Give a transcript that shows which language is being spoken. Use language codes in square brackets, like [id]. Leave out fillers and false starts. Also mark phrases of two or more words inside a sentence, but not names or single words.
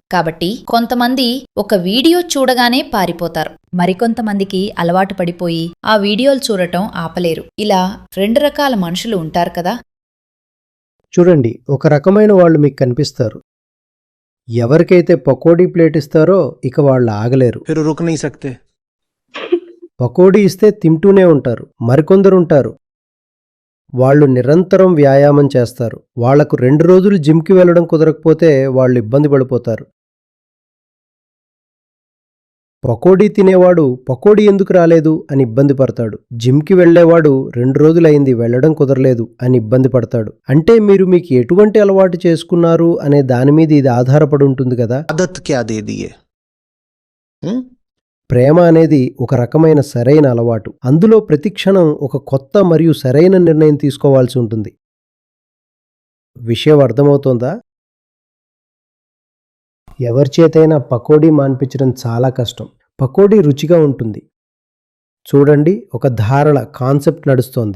[te] కాబట్టి కొంతమంది ఒక వీడియో చూడగానే పారిపోతారు. మరికొంతమందికి అలవాటు పడిపోయి ఆ వీడియోలు చూడటం ఆపలేరు. ఇలా 2 రకాల మనుషులు ఉంటారు కదా. చూడండి, ఒక రకమైన వాళ్ళు మీకు కనిపిస్తారు. ఎవరికైతే పకోడీ ప్లేట్ ఇస్తారో ఇక వాళ్ళు ఆగలేరు. [hi] फिर रुक नहीं सकते। [te] పకోడీ ఇస్తే తింటూనే ఉంటారు. మరికొందరుంటారు, వాళ్ళు నిరంతరం వ్యాయామం చేస్తారు. వాళ్లకు 2 రోజులు జిమ్కి వెళ్ళడం కుదరకపోతే వాళ్ళు ఇబ్బంది పడిపోతారు. పకోడీ తినేవాడు పకోడీ ఎందుకు రాలేదు అని ఇబ్బంది పడతాడు. జిమ్కి వెళ్లేవాడు 2 రోజులైంది వెళ్లడం కుదరలేదు అని ఇబ్బంది పడతాడు. అంటే మీరు మీకు ఎటువంటి అలవాటు చేసుకున్నారు అనే దాని మీద ఇది ఆధారపడి ఉంటుంది కదా. [hi] आदत क्या दे दी है। [te] ప్రేమ అనేది ఒక రకమైన సరైన అలవాటు. అందులో ప్రతి క్షణం ఒక కొత్త మరియు సరైన నిర్ణయం తీసుకోవాల్సి ఉంటుంది. విషయం అర్థమవుతోందా? ఎవరి చేతైనా పకోడీ మాన్పించడం చాలా కష్టం. పకోడీ రుచిగా ఉంటుంది. చూడండి, ఒక ధారణ కాన్సెప్ట్ నడుస్తోంది.